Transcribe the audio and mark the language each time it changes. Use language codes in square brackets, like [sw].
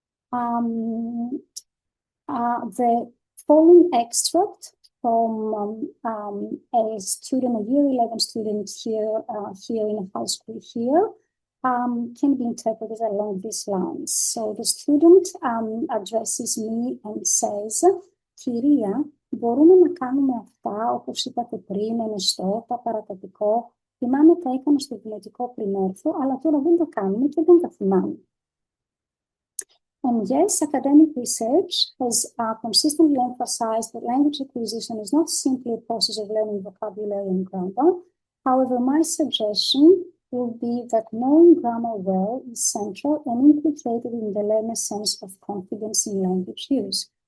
[en] The following extract from a student, a year 11 student here in a high school here, can be interpreted along these lines. So the student addresses me and says, [el] «Κυρία, μπορούμε να κάνουμε αυτά, όπως είπατε πριν, ενεστώ, τα παρατατικό. Θυμάμαι τα έκανα στο δημοτικό πριν έρθω, αλλά τώρα δεν τα κάνουμε και δεν τα θυμάμαι». [en] And yes, academic research has consistently emphasized that language acquisition is not simply a process of learning vocabulary and grammar. However, my suggestion will be that knowing grammar well is central and implicated in the learner's sense of confidence in language use.